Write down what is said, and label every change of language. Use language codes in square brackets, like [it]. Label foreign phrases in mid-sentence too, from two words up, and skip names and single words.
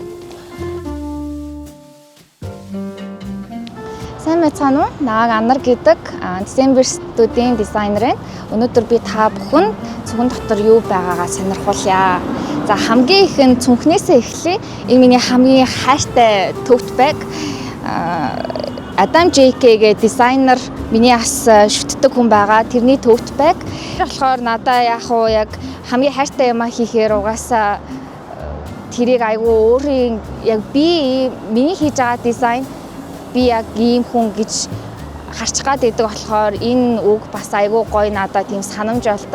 [mn] Сайн байцгаана уу? Нааг Анар гэдэг December студийн дизайнер байна. Өнөөдөр би та бүхэнд цүнхэн дотор юу байгаагаа сонирхуулъя. За хамгийн ихэнд цүнхнээсээ эхлэе. Энэ миний хамгийн хайртай [en] tote bag. [mn] Адам JK гээ дизайнер миний бас шүтдэг хүн байгаа. Тэрний [en] tote bag. [mn] Тэгэхээр надаа яг хамгийн хайртай юм хийхээр угаасаа тэрийг айгүй өөрийн яг миний хийж байгаа дизайн би яг ийм хүн гэж харчих гад байдаг болохоор энэ үг бас айгүй гоё надад тийм санамж болдог.